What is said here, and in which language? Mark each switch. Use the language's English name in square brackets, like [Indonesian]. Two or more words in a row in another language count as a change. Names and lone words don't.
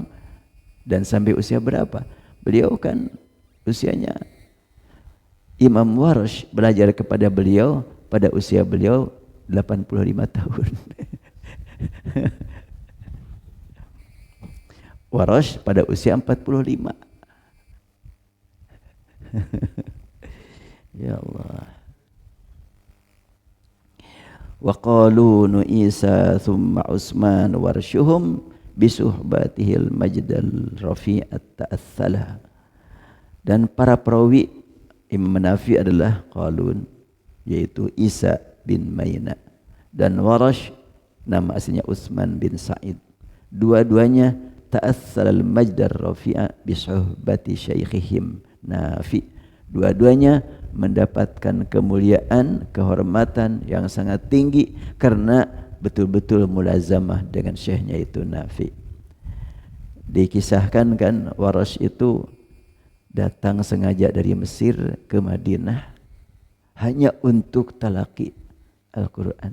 [Indonesian] Dan sampai usia berapa? Beliau kan usianya, Imam Warsh belajar kepada beliau pada usia beliau 85 tahun. Warsh pada usia 45. [Arabic] يا الله. وقالون عيسى ثم عثمان ورشهم بصحبته المجد الرفيع تأثلا. Dan para perawi Imam Nafi adalah qalun, yaitu Isa bin Maina, dan Warash nama aslinya Utsman bin Sa'id. [Indonesian] Dua-duanya [Arabic] تأثل المجد الرفيع بصحبة شيخهم نافع. [Indonesian] Dua-duanya mendapatkan kemuliaan, kehormatan yang sangat tinggi karena betul-betul mulazamah dengan syekhnya itu Nafi. Dikisahkan kan Warash itu datang sengaja dari Mesir ke Madinah hanya untuk talaqi Al-Quran.